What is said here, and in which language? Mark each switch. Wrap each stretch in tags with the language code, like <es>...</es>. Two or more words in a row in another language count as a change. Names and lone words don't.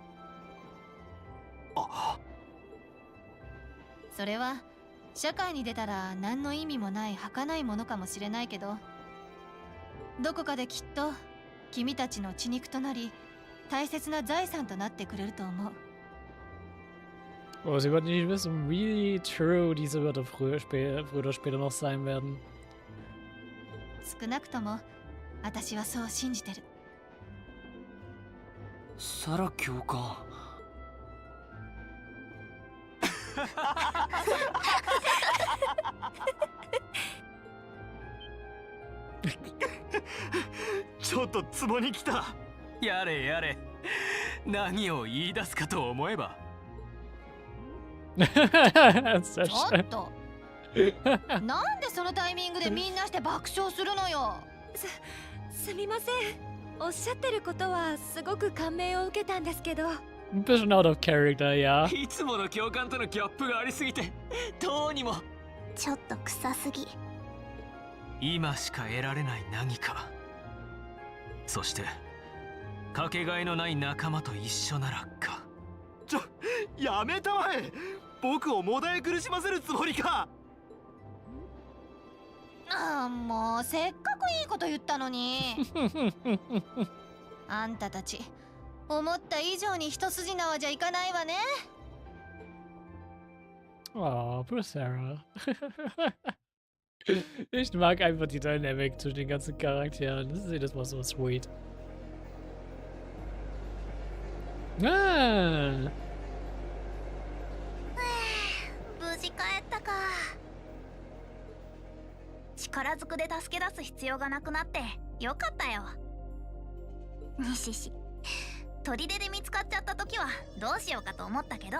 <ja>それは社会に出たら何の意味もない儚いものかもしれないけど、どこかできっと君たちの血肉となり大切な財産となってくれると思う。</ja> <de>Oh, sie wollten nicht wissen, wie true diese Wörter früher oder später noch sein werden.</de> <ja>少なくとも私はそう信じてる。サラ教官。ちょっとツボに来た。やれやれ、何を言い出すかと思えば。ちょっとなんでそのタイミングでみんなして爆笑するのよ。すみません。おっしゃってることはすごく感銘を受けたんですけど。</ja> <de>Ein bisschen</de> <en>out of character,</en> <de>ja.</de> <ja>いつもの教官とのギャップがありすぎて、どうにも。ちょっと臭すぎ。今しか得られない何か。そしてかけがえのない仲間と一緒ならか。やめたまえ。僕をもだえ苦しませるつもりか。ああ、もうせっかくいいこと言ったのに。あんたたち思った以上に一筋縄じゃいかないわね。</ja> <en>Oh, poor Sarah.</en> <de>Ich mag einfach die Dynamik zwischen den ganzen Charakteren. Das ist jedes Mal so sweet. Ah!</de> <ja>無事帰ったか。力ずくで助け出す必要がなくなってよかったよ。西氏、砦で見つかっちゃった時はどうしようかと思ったけど。</ja>